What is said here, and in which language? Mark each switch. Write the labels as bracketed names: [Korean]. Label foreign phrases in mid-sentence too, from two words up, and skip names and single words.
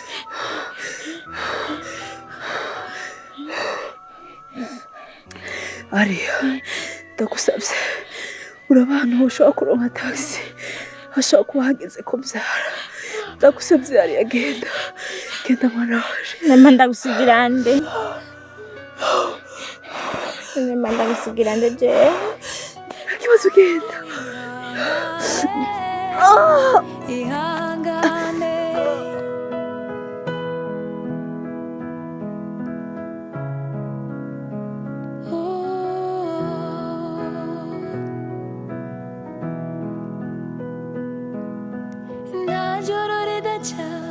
[Kinyarwanda] Ariya, ndagusabye urabana ushobora kuronka taxi hashobora kuba hageze kubyara. Ndagusabye Ariya, genda mwana waje. Mama ndagusigira nde? Mama ndagusigira nde je? Ikibazo genda. ihangane nta joro ridaca